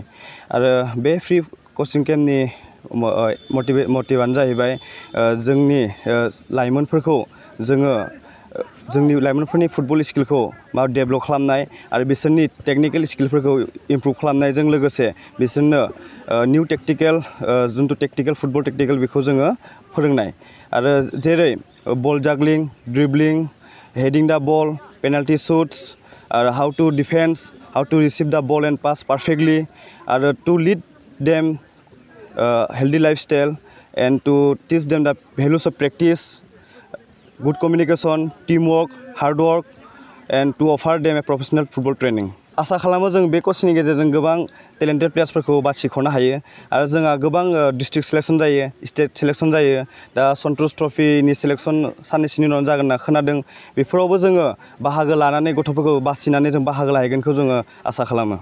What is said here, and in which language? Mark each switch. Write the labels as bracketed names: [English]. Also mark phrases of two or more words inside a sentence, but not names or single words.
[Bodo] आरो बे [English] free coaching [Bodo] केम्पनि मटिभआनो जाहैबाय जोंनि लाइमोनफोरखौ जोंनि लाइमोनफोरनि [English] football skill [Bodo] डेभेलप खालामनाय आरो बिसोरनि [English] technical skills improve [Bodo] खालामनायजों लोगोसे बिसोरनो [English] new tactical [Bodo] जिथु [English] tactical football tactical [Bodo] बेखौ जोङो फोरोंनाय आरो जेरै [English] ball juggling, dribbling, heading the ball, penalty shoots [Bodo] आरो [English] how to defence, how to receive the ball and pass perfectly आरो to lead them healthy lifestyle and to teach them the values of practice, good communication, teamwork, hard work, and to offer them a professional football training. [Bodo] आसा खालामो जों बे कोचिंनि गेजेरजों गोबां [English] talented players [Bodo] बासिख'नो हायो आरो जोंहा गोबां [English] district selection [Bodo] जायो, [English] state selection [Bodo] जायो। दा सन्तोष ट्रफिनि सिलेक्शन साननैसोनि उनाव जागोन होनना खोनादों। बेफोरावबो जोङो बाहागो लानानै गथ'फोरखौ बासिनानै जों बाहागो लाहैगोनखौ जोङो आसा खालामो।